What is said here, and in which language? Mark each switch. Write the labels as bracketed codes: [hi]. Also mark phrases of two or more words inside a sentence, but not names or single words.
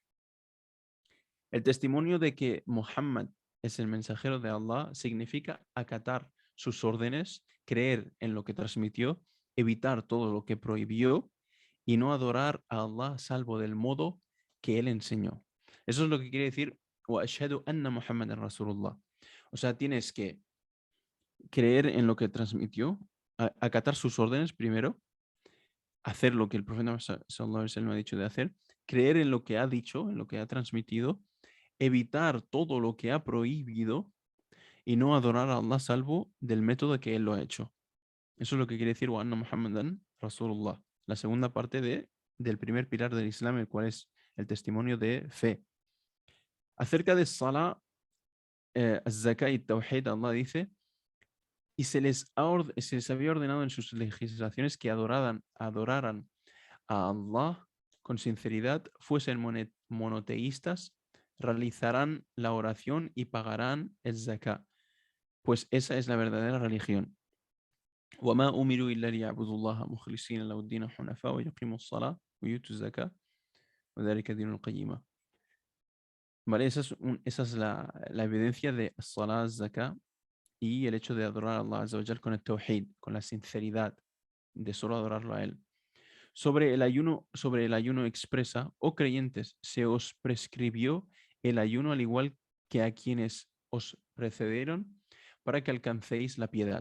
[es] El testimonio de que Muhammad es el mensajero de Allah significa acatar sus órdenes, creer en lo que transmitió, evitar todo lo que prohibió y no adorar a Allah salvo del modo que él enseñó. Eso es lo que quiere decir [ar] وأشهد أن محمدا رسول الله. [es] O sea, tienes que creer en lo que transmitió, acatar sus órdenes primero, hacer lo que el profeta [ar] صلى الله عليه وسلم [es] ha dicho de hacer, creer en lo que ha dicho, en lo que ha transmitido, evitar todo lo que ha prohibido y no adorar a Allah salvo del método que él lo ha hecho. Eso es lo que quiere decir [ar] وأن محمدا رسول الله. [es] La segunda parte del primer pilar del Islam, el cual es el testimonio de fe. Acerca de Salah, Zakat y Tawhid, Allah dice, y se les había ordenado en sus legislaciones que adoraran a Allah con sinceridad, fuesen monoteístas, realizarán la oración y pagarán el zakat, pues esa es la verdadera religión. [ar] وما أمروا إلا ليعبدوا الله مخلصين له الدين حنفاء ويقيموا الصلاة ويؤتوا الزكاة وذلك دين القيمة. [es] Vale, esa es la evidencia de Salah, Zakat y el hecho de adorar a [ar] الله عز وجل [es] con el Tawhid, con la sinceridad de solo adorarlo a Él. Sobre el ayuno expresa, oh creyentes, se os prescribió el ayuno al igual que a quienes os precedieron para que alcancéis la piedad.